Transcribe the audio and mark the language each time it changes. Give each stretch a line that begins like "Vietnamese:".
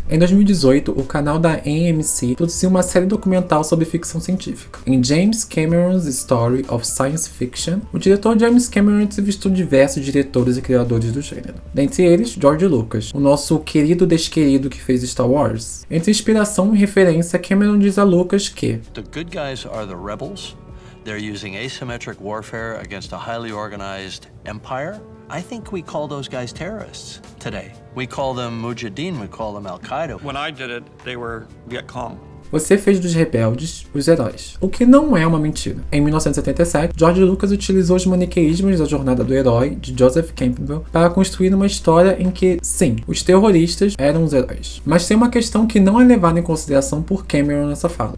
Portuguese: Em 2018, o canal da AMC produziu uma série documental sobre ficção científica. Em James Cameron's Story of Science Fiction, o diretor James Cameron entrevistou diversos diretores e criadores do gênero. Dentre eles, George Lucas, o nosso querido desquerido que fez Star Wars. Entre inspiração e referência, Cameron diz a Lucas que
English: The good guys are the rebels. They're using asymmetric warfare against a highly organized empire. I think we call those guys terrorists today. We call them Mujahideen, we call them Al-Qaeda. When I did it, they were Viet Cong.
Portuguese: Você fez dos rebeldes os heróis. O que não é uma mentira. Em 1977, George Lucas utilizou os maniqueísmos da jornada do herói, de Joseph Campbell, para construir uma história em que, sim, os terroristas eram os heróis. Mas tem uma questão que não é levada em consideração por Cameron nessa fala.